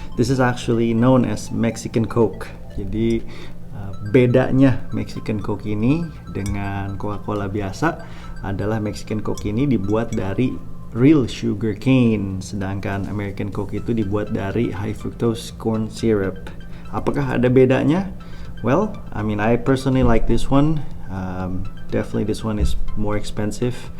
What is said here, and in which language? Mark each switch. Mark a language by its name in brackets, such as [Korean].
[English] This is actually known as Mexican Coke. [Indonesian] Jadi bedanya Mexican Coke ini dengan Coca-Cola biasa adalah Mexican Coke ini dibuat dari [English] real sugar cane, [Indonesian] sedangkan American Coke itu dibuat dari [English] high fructose corn syrup. [Indonesian] Apakah ada bedanya? [English] Well, I personally like this one. Definitely this one is more expensive.